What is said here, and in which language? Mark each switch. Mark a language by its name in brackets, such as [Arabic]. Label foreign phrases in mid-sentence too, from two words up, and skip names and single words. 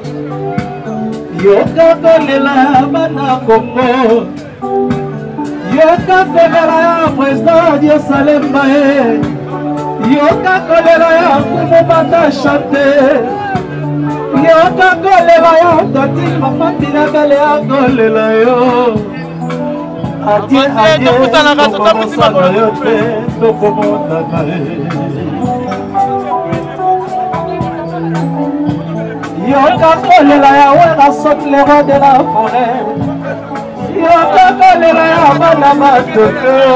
[Lingala] yoka kolela bana Congo, yoka kolela ya président Diosalem Bae, yoka kolela ya kumu bata chante, yoka kolela ya tati mama tina kale ya kolela yo. Adieu, Yoka kolela ya wera [French] saute les rois de la forêt. [Lingala] Yoka kolela ya bana batoko.